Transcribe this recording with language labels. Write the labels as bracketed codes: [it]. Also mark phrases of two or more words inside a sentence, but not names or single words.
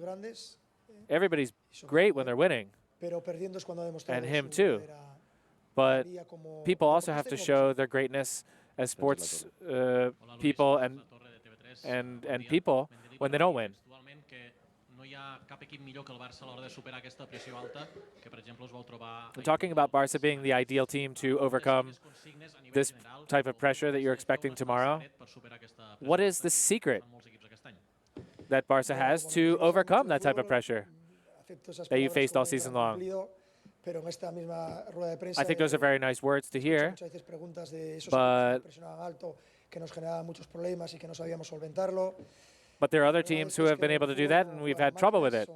[en] Everybody's great when they're winning, and him too. But people also have to show their greatness as sports people and people when they don't win. [ca] hi ha cap equip millor que el Barça a l'hora de superar aquesta pressió alta, que per exemple us vau trobar... [en] I'm talking about Barca being the ideal team to overcome this type of pressure that you're expecting tomorrow. What is the secret that Barca has to overcome that type of pressure that you faced all season long? I think those are very nice words to hear, but there are other teams who have been able to do that, and we've had trouble with it.